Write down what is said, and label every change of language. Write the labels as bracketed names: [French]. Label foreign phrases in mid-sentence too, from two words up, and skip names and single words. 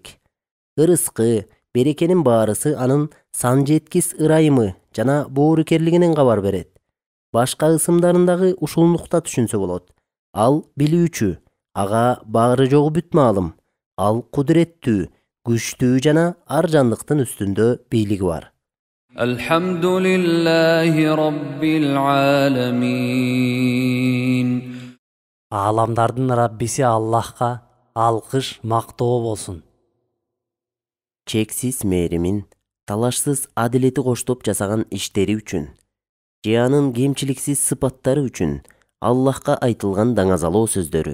[Kyrgyz] Ырыскы, берекенин баарысы анын сан жеткис ырайымы жана боорукерлигинен кабар берет. Башка ысымдарындагы ушулнукта түшүнсө болот. Ал билүүчү, ага баары жогу бүт маалым. Ал кудуреттүү, күчтүү жана ар жандыктын үстүндө бийлиги бар. [Arabic] الحمد لله رب العالمين. [Kyrgyz] Ааламдардын Раббиси Аллахка алкыш, мактоо болсун. Чексиз мээримин, талашсыз адилети коштоп жасаган иштери үчүн, же анын кемчиликсиз сыпаттары үчүн Аллахка айтылган даңазалоо сөздөрү.